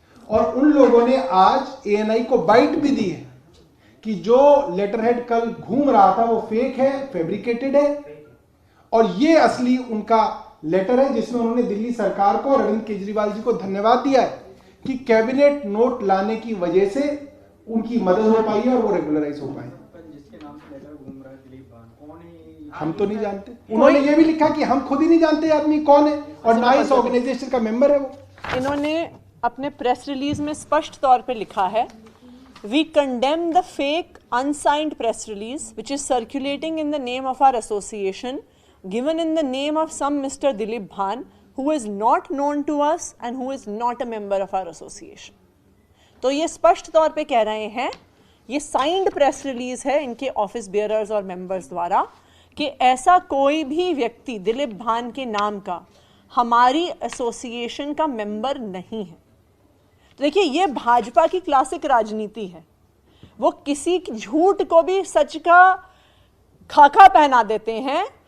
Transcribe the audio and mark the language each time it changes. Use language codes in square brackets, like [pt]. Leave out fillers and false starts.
[hi] और उन लोगों ने आज एएनआई को बाइट भी दी है कि जो लेटर हेड कल घूम रहा था वो फेक है, फैब्रिकेटेड है, और ये असली उनका लेटर है जिसमें उन्होंने दिल्ली सरकार को और अरविंद केजरीवाल जी को धन्यवाद दिया है कि कैबिनेट नोट लाने की वजह से उनकी मदद हो पाई है और वो रेगुलराइज हो पाए। जिसके नाम से लेटर घूम रहा है दिलीप भान, कौन है? हम तो नहीं जानते। उन्होंने ये भी लिखा कि हम खुद ही नहीं जानते आदमी कौन है और ना इस ऑर्गेनाइजेशन का मेंबर है वो। इन्होंने अपने प्रेस रिलीज में स्पष्ट तौर पे लिखा है, [en] We condemn the fake unsigned press release which is circulating in the name of our association, given in the name of some Mr. Dilip Bhan, who is not known to us and who is not a member of our association. [hi] तो ये स्पष्ट तौर पे कह रहे हैं, ये signed press release है इनके ऑफिस बेयरर्स और मेंबर्स द्वारा कि ऐसा कोई भी व्यक्ति दिलीप भान के नाम का हमारी एसोसिएशन का मेंबर नहीं है। देखिए, ये भाजपा की क्लासिक राजनीति है। वो किसी झूठ को भी सच का खाका पहना देते हैं।